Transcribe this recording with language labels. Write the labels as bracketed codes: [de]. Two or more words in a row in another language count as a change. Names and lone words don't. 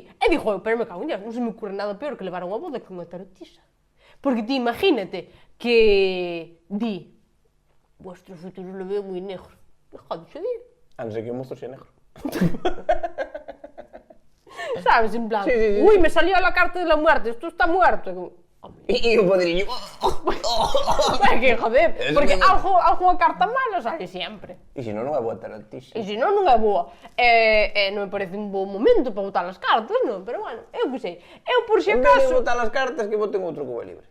[gl] E dixo, pero me cago en Dios, non se me ocurre nada peor que levar unha boda que unha tarotista. Porque ti imagínate que di, [es] vuestro futuro lo veo [gl] moi negro. Joder, xe di. A non ser que o mozo sea negro. Sabes, en plan, sí. [es] Uy, me salió la carta de la muerte, esto está muerto. [gl] E o padriño... É que, joder, porque algo a carta mala sale sempre. E se non é boa tarotista. E se non é boa. Non me parece un bo momento para botar as cartas, non? Pero bueno, eu que sei. Eu por si acaso... En vez de botar as cartas, que boten outro cubo libre.